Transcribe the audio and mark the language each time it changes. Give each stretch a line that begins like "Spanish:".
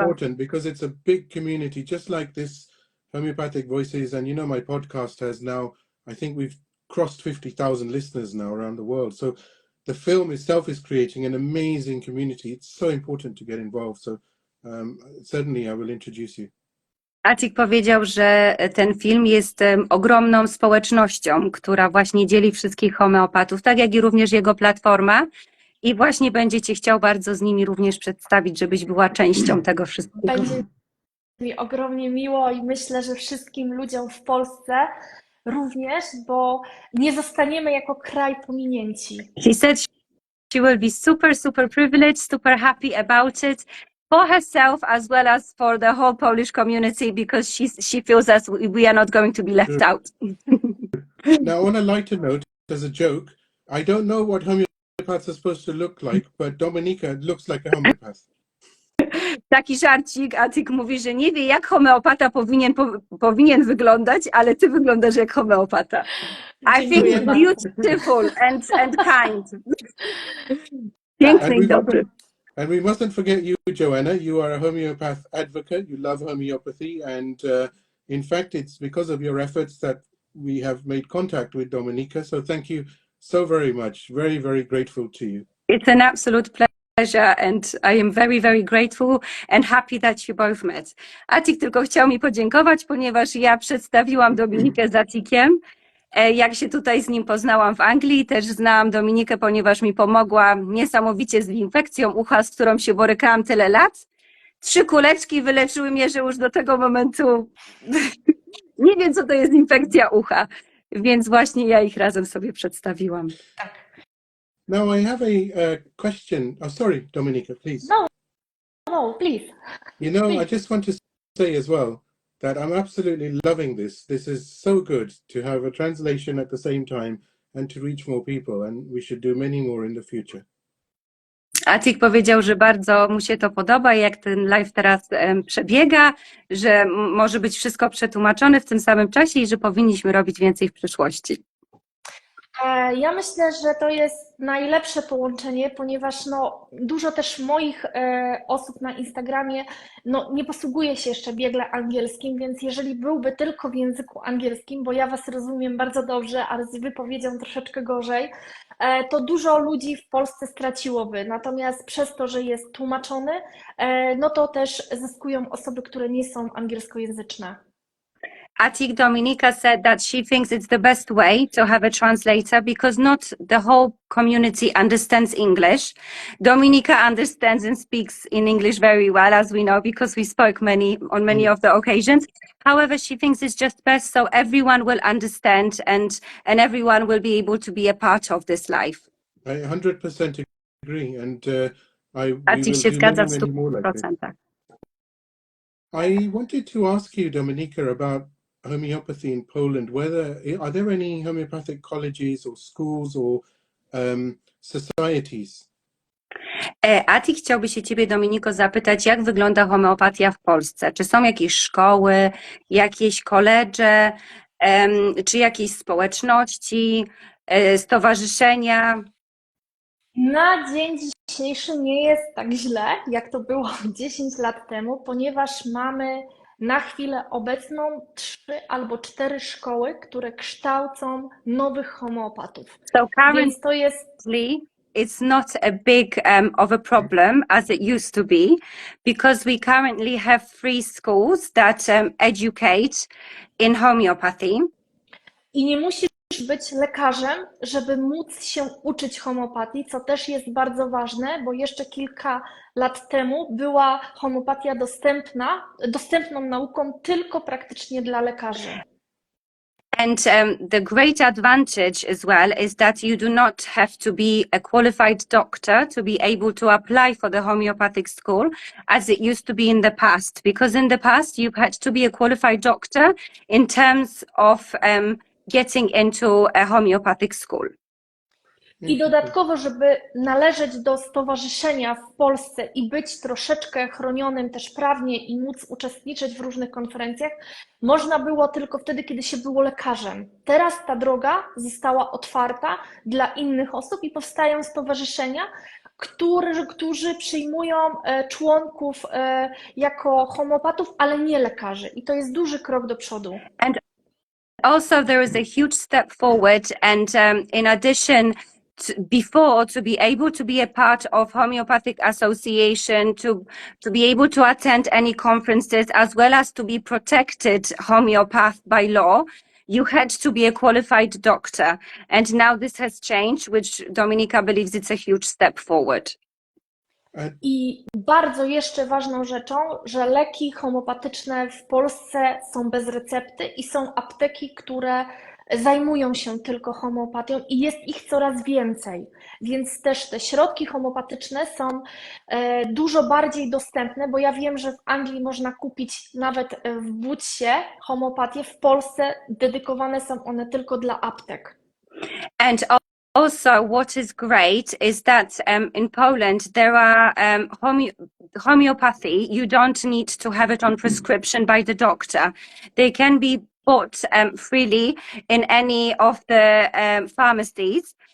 English: important because it's a big community, just like this Homeopathic Voices. And you know, my podcast has now, I think we've crossed 50,000 listeners now around the world. So the film itself is creating an amazing community. It's so important to get involved. So certainly I will introduce you.
Polish: Atik powiedział, że ten film jest ogromną społecznością, która właśnie dzieli wszystkich homeopatów, tak jak i również jego platforma. I właśnie będzie cię chciał bardzo z nimi również przedstawić, żebyś była częścią tego wszystkiego. Będzie mi ogromnie miło i myślę, że wszystkim ludziom w Polsce również, bo nie zostaniemy jako kraj pominięci.
English: She said she will be super, super privileged, super happy about it for herself as well as for the whole Polish community because she feels that we are not going to be left out. Now, on a lighter note, as a joke, I don't know what homeopaths are supposed to look like, but Dominika looks like a homeopath.
Polish: Taki żarcik, Atik mówi, że nie wie, jak homeopata powinien wyglądać, ale ty wyglądasz jak homeopata.
English: I think
Polish: Dziękuję
English: beautiful and kind.
Polish: Piękny i dobry.
English: And we mustn't forget you, Joanna. You are a homeopath advocate. You love homeopathy. And in fact, it's because of your efforts that we have made contact with Dominika. So thank you so very much. Very, very grateful to you. It's an absolute pleasure and I am very, very grateful and happy that you both met.
Polish: Atik tylko chciał mi podziękować, ponieważ ja przedstawiłam Dominikę z Atikiem. Jak się tutaj z nim poznałam w Anglii, też znałam Dominikę, ponieważ mi pomogła niesamowicie z infekcją ucha, z którą się borykałam tyle lat. 3 kuleczki wyleczyły mnie, że już do tego momentu nie wiem, co to jest infekcja ucha, więc właśnie ja ich razem sobie przedstawiłam.
English: Now I have a question. Oh, sorry, Dominika, please. No, please. You know, Please. I just want to say as well that I'm absolutely loving this. This is so good to have a translation at the same time and to reach more people, and we should do many more in the future.
Polish: Atik powiedział, że bardzo mu się to podoba, jak ten live teraz przebiega, że może być wszystko przetłumaczone w tym samym czasie i że powinniśmy robić więcej w przyszłości. Ja myślę, że to jest najlepsze połączenie, ponieważ dużo też moich osób na Instagramie nie posługuje się jeszcze biegle angielskim, więc jeżeli byłby tylko w języku angielskim, bo ja Was rozumiem bardzo dobrze, ale z wypowiedzią troszeczkę gorzej, to dużo ludzi w Polsce straciłoby. Natomiast przez to, że jest tłumaczony, to też zyskują osoby, które nie są angielskojęzyczne.
English: Atik Dominika said that she thinks it's the best way to have a translator because not the whole community understands English. Dominika understands and speaks in English very well, as we know, because we spoke on many of the occasions. However, she thinks it's just best so everyone will understand and everyone will be able to be a part of this life. I 100% agree, and
Polish: Atik się zgadza w 100%.
English: I wanted to ask you, Dominika, about homeopathy in Poland. Are there any homeopathic colleges or schools or societies?
Polish: Atik chciałby się ciebie, Dominiko, zapytać, jak wygląda homeopatia w Polsce? Czy są jakieś szkoły, jakieś koledże, czy jakieś społeczności, stowarzyszenia? Na dzień dzisiejszy nie jest tak źle, jak to było 10 lat temu, ponieważ mamy na chwilę obecną 3 albo 4 szkoły, które kształcą nowych homeopatów.
English: So
Polish: Więc to jest...
English: It's not a big of a problem as it used to be, because we currently have 3 schools that educate in homeopathy.
Polish: I nie musisz być lekarzem, żeby móc się uczyć homeopatii, co też jest bardzo ważne, bo jeszcze kilka lat temu była homeopatia dostępną nauką tylko praktycznie dla lekarzy.
English: And the great advantage as well is that you do not have to be a qualified doctor to be able to apply for the homeopathic school as it used to be in the past. Because in the past you had to be a qualified doctor in terms of getting into a homeopathic school.
Polish: I dodatkowo, żeby należeć do stowarzyszenia w Polsce i być troszeczkę chronionym też prawnie i móc uczestniczyć w różnych konferencjach, można było tylko wtedy, kiedy się było lekarzem. Teraz ta droga została otwarta dla innych osób i powstają stowarzyszenia, którzy przyjmują członków jako homeopatów, ale nie lekarzy. I to jest duży krok do przodu.
English: And also there is a huge step forward, and in addition, before, to be able to be a part of Homeopathic Association, to be able to attend any conferences, as well as to be protected homeopath by law, you had to be a qualified doctor. And now this has changed, which Dominika believes it's a huge step forward.
Polish: I bardzo jeszcze ważną rzeczą, że leki homeopatyczne w Polsce są bez recepty i są apteki, które zajmują się tylko homeopatią i jest ich coraz więcej, więc też te środki homeopatyczne są dużo bardziej dostępne, bo ja wiem, że w Anglii można kupić nawet w Budsie homeopatię, w Polsce dedykowane są one tylko dla aptek.
English: And also, what is great is that in Poland there are homeopathy. You don't need to have it on prescription by the doctor. They can be bought freely in any of the pharmacies.